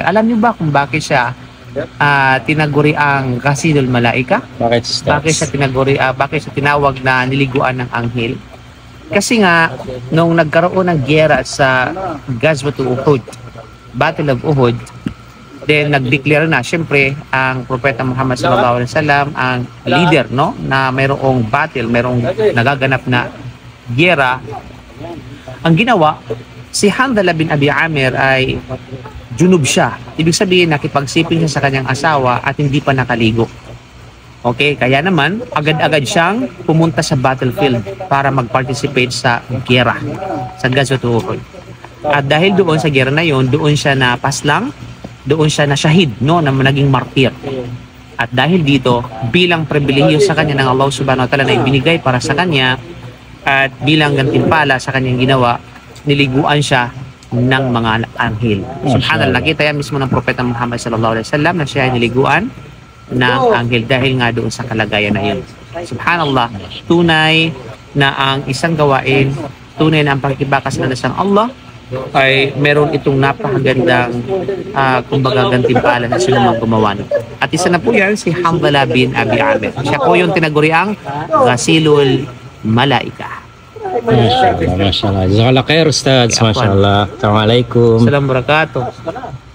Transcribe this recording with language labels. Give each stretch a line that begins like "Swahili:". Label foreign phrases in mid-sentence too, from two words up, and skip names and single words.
Filipino: Alam niyo ba kung bakit siya tinaguri ang Ghasilul Malaika? Bakit Ustaz? Bakit siya tinawag na niliguan ng anghel? Kasi nga, nung nagkaroon ng giyera sa Ghazwatul Uhud, Battle of Uhud, then nag-declare na, syempre, ang Propeta Muhammad
Arabic: صلى الله عليه وسلم,
Filipino: ang leader, no, na mayroong battle, mayroong nagaganap na giyera. Ang ginawa, si Hamdala bin Abi Amir ay junub siya. Ibig sabihin, nakipagsiping siya sa kanyang asawa at hindi pa nakaligo. Okay, kaya naman, agad-agad siyang pumunta sa battlefield para mag-participate sa giyera, sa Ghazwatul Uhud. At dahil doon sa giyera na yon, doon siya na paslang, doon siya na shahid, no, na naging martir. At dahil dito, bilang pribilehiyo sa kanya ng Allah
Arabic: سبحانه وتعالى
Filipino: na ibinigay para sa kanya, at bilang gantimpala sa kanyang ginawa, niliguan siya ng mga anghel. Subhanallah, nakita yan mismo ng Propeta Muhammad
Arabic: صلى الله عليه وسلم
Filipino: na siya ay niliguan ng anghel dahil nga doon sa kalagayan na yun. Subhanallah, tunay na ang isang gawain, tunay na ang pakikibakas na nasang Allah ay meron itong napakagandang kumbaga gantimpala na sino mang gumawa nito. At isa na po yan si Hamdala bin Abi Amir. Siya po yung tinaguriang Ghasilul Malaika.
Arabic: ما شاء الله، ما شاء الله. جزاك الله خير أستاذ. ما شاء الله. السلام عليكم. السلام عليكم ورحمة الله وبركاته.